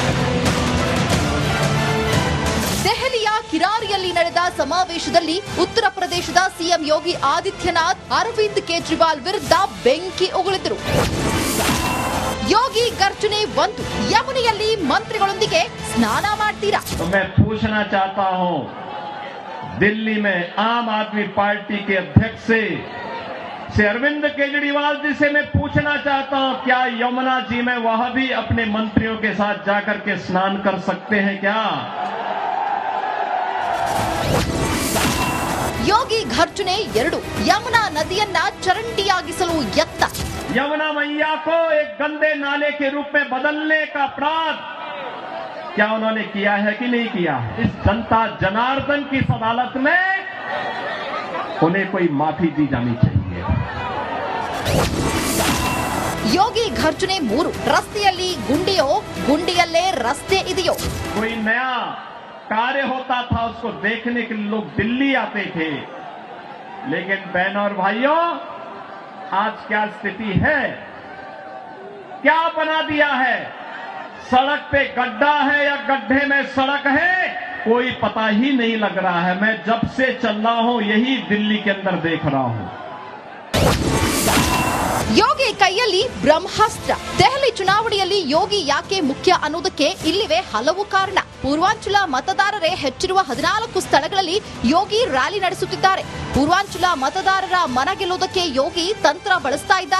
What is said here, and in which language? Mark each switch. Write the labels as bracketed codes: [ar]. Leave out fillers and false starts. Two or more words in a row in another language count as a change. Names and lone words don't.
[kn] ದೆಹಲಿಯ ಕಿರಾರಿಯಲ್ಲಿ ನಡೆದ ಸಮಾವೇಶದಲ್ಲಿ ಉತ್ತರ ಪ್ರದೇಶದ ಸಿಎಂ ಯೋಗಿ ಆದಿತ್ಯನಾಥ್ ಅರವಿಂದ್ ಕೇಜ್ರಿವಾಲ್ ವಿರುದ್ಧ ಬೆಂಕಿ ಉಗುಳಿದರು. ಯೋಗಿ ಗರ್ಜನೆ ಒಂದು, ಯಮುನೆಯಲ್ಲಿ ಮಂತ್ರಿಗಳೊಂದಿಗೆ ಸ್ನಾನ ಮಾಡ್ತೀರಾ? [hi] मैं पूछना चाहता हूं, दिल्ली में आम आदमी पार्टी के अध्यक्ष से अरविंद केजरीवाल जी से मैं पूछना चाहता हूं, क्या यमुना जी में वह भी अपने मंत्रियों के साथ जाकर के स्नान कर सकते हैं क्या? [kn] ಯೋಗಿ ಘರ್ಜನೆ 2, ಯಮುನಾ ನದಿಯನ್ನ ಚರಂಡಿಯಾಗಿಸಲು ಯತ್ನ. [hi] यमुना मैया को एक गंदे नाले के रूप में बदलने का अपराध क्या उन्होंने किया है कि नहीं किया? इस जनता जनार्दन की इस अदालत में उन्हें कोई माफी दी जानी चाहिए. [kn] ಯೋಗಿ ಘರ್ಜನೆ 3, ರಸ್ತೆಯಲ್ಲಿ ಗುಂಡಿಯೋ, ಗುಂಡಿಯಲ್ಲೇ ರಸ್ತೆ ಇದೆಯೋ? [hi] कोई नया कार्य होता था, उसको देखने के लिए लोग दिल्ली आते थे. लेकिन बहनों और भाइयों, आज क्या स्थिति है? क्या बना दिया है? सड़क पे गड्ढा है या गड्ढे में सड़क है, कोई पता ही नहीं लग रहा है. मैं जब से चल रहा हूं यही दिल्ली के अंदर देख रहा हूं. [kn] ಯೋಗಿ ಕೈಯಲ್ಲಿ ಬ್ರಹ್ಮಾಸ್ತ್ರ. ದೆಹಲಿ ಚುನಾವಣೆಯಲ್ಲಿ ಯೋಗಿ ಯಾಕೆ ಮುಖ್ಯ ಅನ್ನೋದಕ್ಕೆ ಇಲ್ಲಿವೆ ಹಲವು ಕಾರಣ. ಪೂರ್ವಾಂಚಲ ಮತದಾರರೇ ಹೆಚ್ಚಿರುವ 14 ಸ್ಥಳಗಳಲ್ಲಿ ಯೋಗಿ ರ್ಯಾಲಿ ನಡೆಸುತ್ತಿದ್ದಾರೆ. ಪೂರ್ವಾಂಚಲ ಮತದಾರರ ಮನ ಗೆಲ್ಲುವುದಕ್ಕೆ ಯೋಗಿ ತಂತ್ರ ಬಳಸ್ತಾ ಇದ್ದಾರೆ.